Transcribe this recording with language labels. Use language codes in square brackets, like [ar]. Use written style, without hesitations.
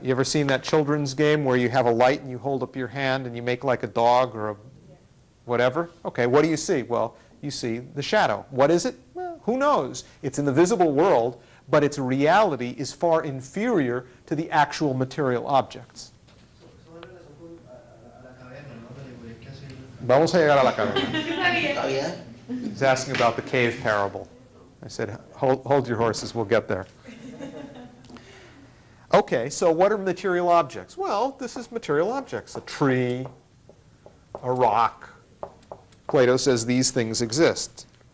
[en] You ever seen that children's game where you have a light and you hold up your hand and you make like a dog or a whatever? Okay, what do you see? Well, you see the shadow. What is it? Well, who knows? It's in the visible world, but its reality is far inferior to the actual material objects. [es] Vamos a llegar a la caverna. [en] He's asking about the cave parable. I said, hold your horses, we'll get there. Okay, so what are material objects? Well, this is material objects. A tree, a rock. Plato says these things exist.